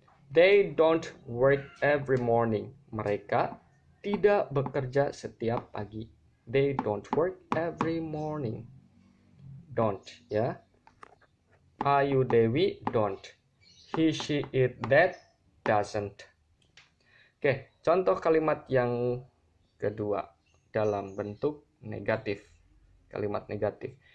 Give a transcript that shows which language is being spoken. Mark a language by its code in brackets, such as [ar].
[en] They don't work every morning. [id] Mereka tidak bekerja setiap pagi. [en] They don't work every morning. [id] Don't, ya. Ayu, Dewi, don't. [en] He, she, it, that, doesn't. [id] Oke, contoh kalimat yang kedua dalam bentuk negatif. Kalimat negatif.